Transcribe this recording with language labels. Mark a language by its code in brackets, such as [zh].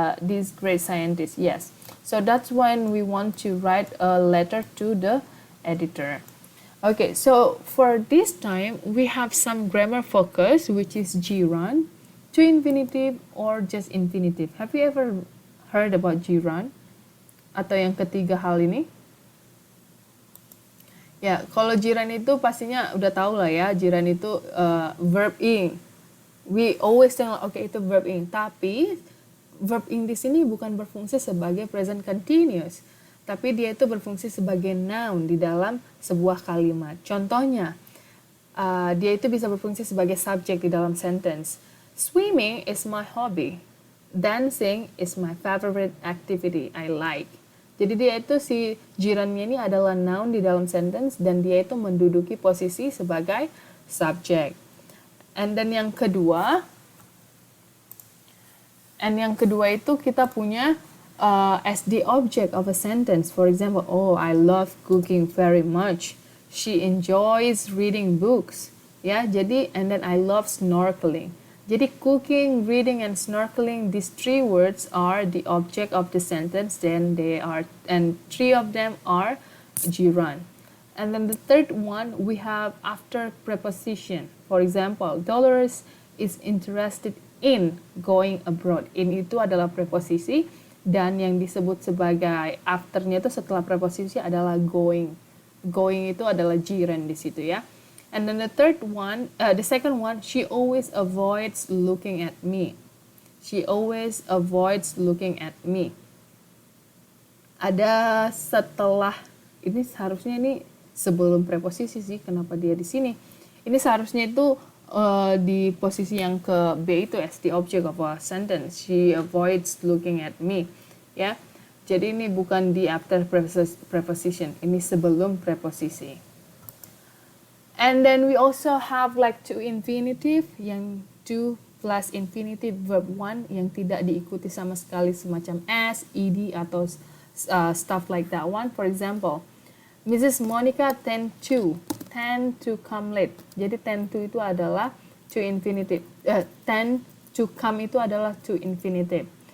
[en] Yes. So that's when we want to write a letter to the editor. Okay, so for this time, we have some grammar focus, which is gerund, to infinitive, or just infinitive. Have you ever heard about gerund? [id] Atau yang ketiga hal ini? Ya, kalau gerund itu pastinya udah tahu lah ya, gerund itu verb ing. [en] We always think, okay, [id] itu verb ing. Tapi verb ing di sini bukan berfungsi sebagai present continuous. tapi dia itu berfungsi sebagai noun di dalam sebuah kalimat. Contohnya, dia itu bisa berfungsi sebagai subjek di dalam sentence. [en] Swimming is my hobby. Dancing is my favorite activity I like. [id] Jadi dia itu si jirannya ini adalah noun di dalam sentence dan dia itu menduduki posisi sebagai subjek. [en] And then [id] yang kedua itu kita punya [en] as the object of a sentence. For example, oh, I love cooking very much. She enjoys reading books. [id] Ya, jadi [en] and then I love snorkeling. [id] Jadi [en] cooking, reading, and snorkeling, these three words are the object of the sentence. Then and three of them are jiran. And then the third one, we have after preposition. For example, Dolores is interested in going abroad. [id] In itu adalah preposisi dan yang disebut sebagai afternya itu setelah preposisi adalah going. Going itu adalah jiran di situ ya. [en] And then the second one, she always avoids looking at me. She always avoids looking at me. [id] Ada setelah, ini seharusnya ini sebelum preposisi sih, kenapa dia di sini? Ini seharusnya itu di posisi yang ke B itu [en] as the object of a sentence. She avoids looking at me. [id] Ya, jadi ini bukan di [en] after preposition, [id] ini sebelum preposisi. [en] And then we also have like to infinitive, yang to plus infinitive verb one [id] yang tidak diikuti sama sekali semacam s, ed atau [en] stuff like that one. For example, Mrs. Monica tend to come late. [id] Jadi tend to itu adalah to infinitive. Tend to come itu adalah to infinitive.